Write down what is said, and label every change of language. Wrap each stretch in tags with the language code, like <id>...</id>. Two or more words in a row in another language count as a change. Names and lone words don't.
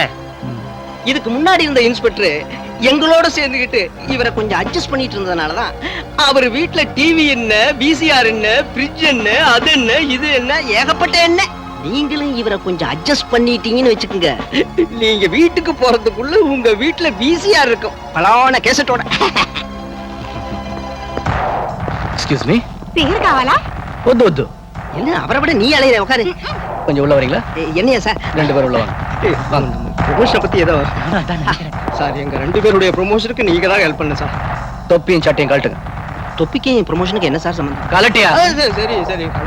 <ta>இதுக்கு முன்னாடி இருந்த இன்ஸ்பெக்டர் எங்களோட சேர்ந்துகிட்டு இவரை கொஞ்சம் அட்ஜஸ்ட் பண்ணிட்டு இருந்ததுனாலதான் அவர் வீட்டுல டிவி என்ன, விசிஆர் என்ன, ஃப்ரிட்ஜ் என்ன, அது என்ன, இது என்ன, ஏகப்பட்ட என்ன. நீங்களும் இவரை கொஞ்சம் அட்ஜஸ்ட் பண்ணிட்டீங்கன்னு வச்சுக்கோங்க, நீங்க வீட்டுக்கு போறதுக்குள்ள உங்க வீட்டுல விசிஆர் இருக்கும், பலான கேசட்டோட.</ta> <en>excuse me.</en> <te>సిగరెట్ కావాలా? వద్దు వద్దు.</te> <ta>என்ன அவரை விட நீ அலையிற, உட்காரு. கொஞ்சம் உள்ள வரீங்களா? என்னையா சார்? 2 பேரும் உள்ள வாங்க. வாங்க. ப்ரொமோஷனை பத்தி ஏதோ சார், எங்க 2 பேருடைய ப்ரொமோஷனுக்கு நீங்க தான் ஹெல்ப் பண்ணு சார். தொப்பியும் சட்டையும் கழட்டுங்க. தொப்பிக்கு ப்ரொமோஷனுக்கு என்ன சார் சம்பந்தம்? கலட்டியா? சரி சரி.</ta>